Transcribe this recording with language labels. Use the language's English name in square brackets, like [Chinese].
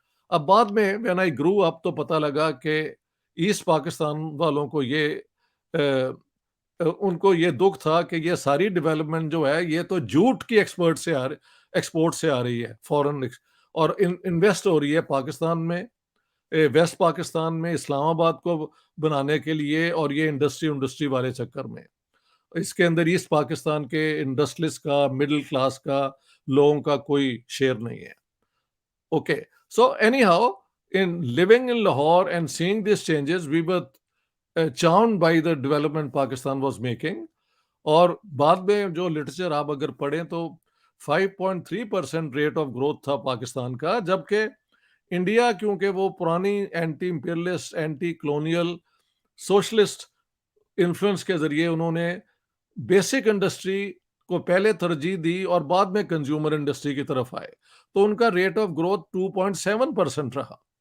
[Urdu] اب بعد میں وین آئی گرو اپ تو پتہ لگا کہ ایسٹ پاکستان والوں کو ان کو یہ دکھ تھا کہ یہ ساری ڈیولپمنٹ جو ہے یہ تو جھوٹ کی ایکسپورٹ سے آ رہی ہے فورن اور انویسٹ ہو رہی ہے پاکستان میں، ویسٹ پاکستان میں، اسلام آباد کو بنانے کے لیے، اور یہ انڈسٹری والے چکر میں اس کے اندر ایسٹ پاکستان کے انڈسٹریلسٹ کا، مڈل کلاس کا، لوگوں کا کوئی شیئر نہیں ہے. Okay. [English] So anyhow, in living in Lahore and seeing these changes, we were charmed by the development Pakistan was making. [Urdu] اور بعد میں جو لٹریچر آپ اگر پڑھیں تو 5.3% ریٹ آف گروتھ تھا پاکستان کا، جبکہ انڈیا کیونکہ وہ پرانی anti imperialist, anti colonial, socialist influence کے ذریعے انہوں نے بیسک انڈسٹری کو پہلے ترجیح دی اور بعد میں کنزیومر انڈسٹری کی طرف آئے، تو ان کا ریٹ آف گروتھ 2.7% رہا.